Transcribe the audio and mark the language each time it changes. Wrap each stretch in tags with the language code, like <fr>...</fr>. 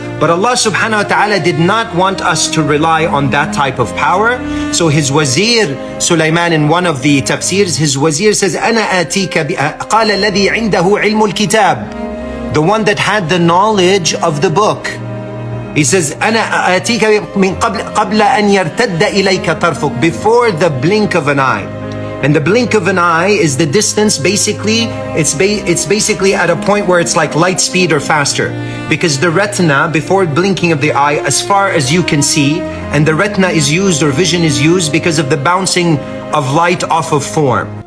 <en>But Allah subhanahu wa ta'ala did not want us to rely on that type of power. So his wazir, Sulaiman, in one of the tafsirs, his wazir says,</en> <ar>أَنَا آتِيكَ قَالَ الَّذِي عِنْدَهُ عِلْمُ الْكِتَابِ.</ar> <en>The one that had the knowledge of the book. He says,</en> <ar>أَنَا آتِيكَ مِنْ قَبْلَ أَنْ يَرْتَدَّ إِلَيْكَ طَرْفُكَ.</ar> <en>Before the blink of an eye. And the blink of an eye is the distance, basically, it's basically at a point where it's like light speed or faster. Because the retina, before blinking of the eye, as far as you can see, and the retina is used, or vision is used, because of the bouncing of light off of form.</en>